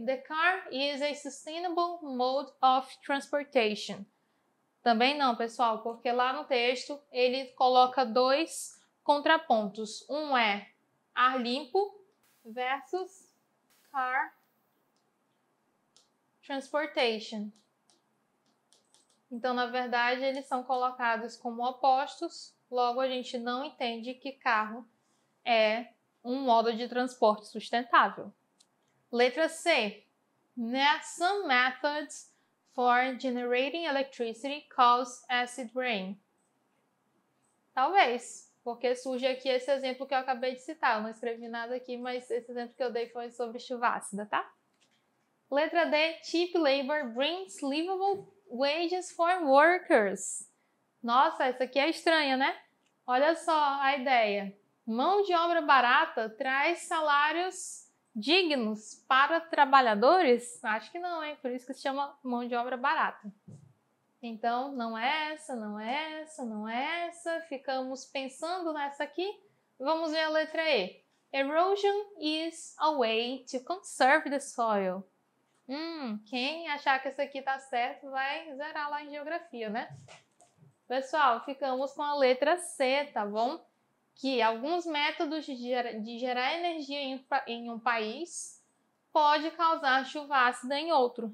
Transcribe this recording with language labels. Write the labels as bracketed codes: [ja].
[en] The car is a sustainable mode of transportation. [pt] Também não, pessoal, porque lá no texto ele coloca dois contrapontos. Um é ar limpo versus [en] car transportation. [pt] Então, na verdade, eles são colocados como opostos, logo a gente não entende que carro é um modo de transporte sustentável. Letra C. [en] Some methods for generating electricity cause acid rain. [pt] Talvez, porque surge aqui esse exemplo que eu acabei de citar. Eu não escrevi nada aqui, mas esse exemplo que eu dei foi sobre chuva ácida, tá? Letra D. [en] Cheap labor brings livable wages for workers. [pt] Nossa, essa aqui é estranha, né? Olha só a ideia. Mão de obra barata traz salários dignos para trabalhadores? Acho que não, hein? Por isso que se chama mão de obra barata. Então, não é essa, não é essa, não é essa. Ficamos pensando nessa aqui. Vamos ver a letra E. [en] Erosion is a way to conserve the soil. [pt] Quem achar que essa aqui tá certo vai zerar lá em geografia, né? Pessoal, ficamos com a letra C, tá bom? Que alguns métodos de gerar energia em um país pode causar chuva ácida em outro.